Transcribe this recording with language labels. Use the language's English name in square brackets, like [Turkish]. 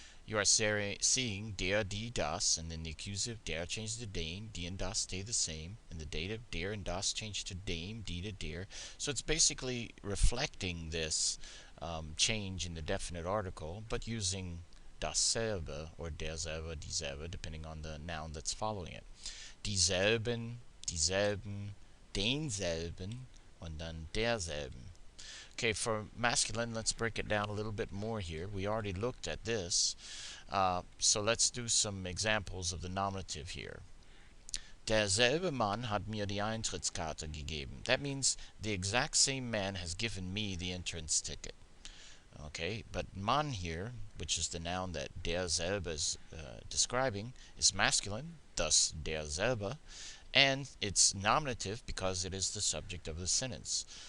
[English] You are seeing der, die, das, and then the accusative der changes to den, die and das stay the same, and the dative der and das change to dem, die to der. So it's basically reflecting this change in the definite article, but using dasselbe or derselbe, dieselbe, depending on the noun that's following it. [German] Dieselben, dieselben, denselben, und dann derselben. [English] Okay, for masculine, let's break it down a little bit more here. We already looked at this, so let's do some examples of the nominative here. [German] Derselbe Mann hat mir die Eintrittskarte gegeben. [English] That means the exact same man has given me the entrance ticket. Okay, but Mann here, which is the noun that derselbe is describing, is masculine, thus derselbe, and it's nominative because it is the subject of the sentence.